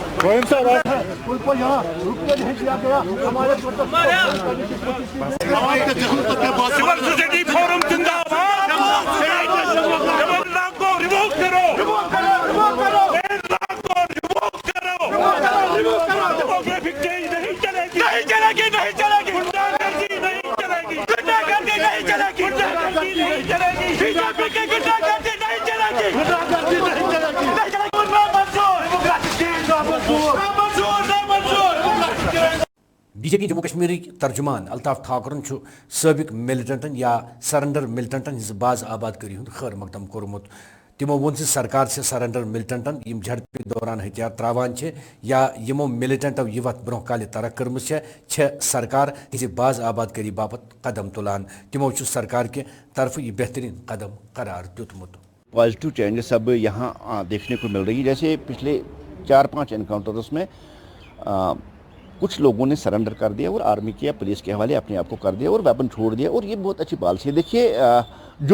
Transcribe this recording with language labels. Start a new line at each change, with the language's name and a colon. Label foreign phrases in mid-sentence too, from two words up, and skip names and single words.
Hindi: उनको यहाँ रुकने नहीं दिया गया, हमारे
English: civil society forum
Hindi: जिंदाबाद, को रिवोक करो,
English: demographic change
Hindi: नहीं चलेगी, नहीं चलेगी, नहीं चलेगी, गुंडागर्दी नहीं चलेगी, गुंडागर्दी नहीं चलेगी, गुंडागर्दी नहीं चलेगी, बीजेपी की गुंडागर्दी नहीं चलेगी, गुंडागर्दी नहीं चलेगी, नहीं चलेगी।
Kashmiri: बीजेपी जम्मू कश्मीर तर्जुमान अल्ताफ ठाकुरन साबिक मिलिटेंटन या सरेंडर मिलिटेंटन हिज बाज आबादकारी हूँ खैर मकदम कोर्मुत। तिमो वोन सरकार से सरेंडर मिलिटेंटन यम झड़प दौरान हथियार त्रावान या यमो मिलिटेंटो यह वत ब्रोह काल तरक कर्म सरकार किसी बाज आबादकारी बापत कदम तुलान। तिमो सरकार के तरफ यह बेहतरीन कदम करार दितमुत।
English: positive changes
Hindi: अब यहाँ देखने को मिल रही है। जैसे पिछले 4-5 एनकाउंटर्स में कुछ लोगों ने सरेंडर कर दिया और आर्मी के या पुलिस के हवाले अपने आप को कर दिया और वेपन छोड़ दिया, और ये बहुत अच्छी पॉलिसी है।